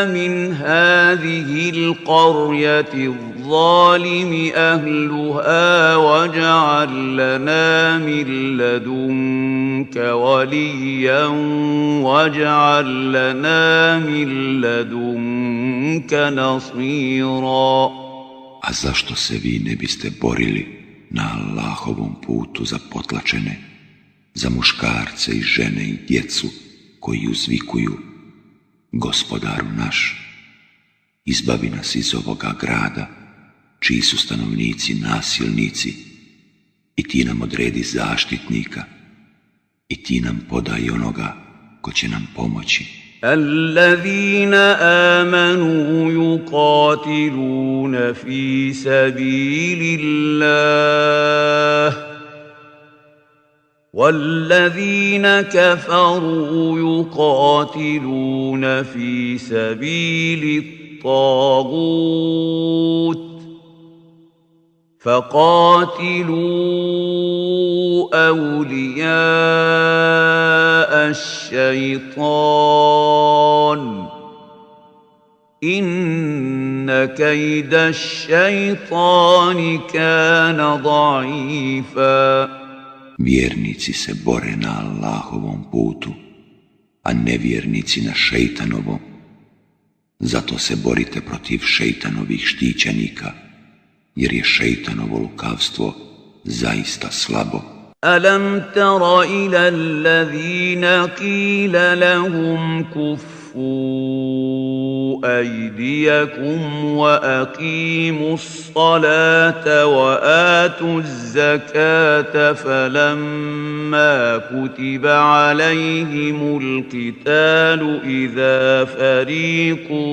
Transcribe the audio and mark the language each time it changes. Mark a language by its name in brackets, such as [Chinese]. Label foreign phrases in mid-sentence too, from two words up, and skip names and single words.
[Arabic] من هذه القرية الظالم أهلها واجعل لنا من لدنك وليا واجعل لنا من لدنك نصيرا. [Bosnian] A zašto se vi ne biste borili na Allahovom putu za potlačene, za muškarce i žene i djecu koji uzvikuju: Gospodaru naš, izbavi nas iz ovoga grada, čiji su stanovnici nasilnici, i ti nam odredi zaštitnika, i ti nam podaj onoga ko će nam pomoći. [Arabic] الذين آمنوا يقاتلون في سبيل الله والذين كفروا يقاتلون في سبيل الطاغوت فقاتلوا أولياء الشيطان إن كيد الشيطان كان ضعيفا. [Bosnian] Vjernici se bore na Allahovom putu, a nevjernici na šeitanovom. Zato se borite protiv šeitanovih štićenika, jer je šeitanovo lukavstvo zaista slabo. [Arabic] ألم تر إلى الذين قيل لهم كفوا أيديكم وأقيموا الصلاة وآتوا الزكاة فلما كتب عليهم القتال إذا فريق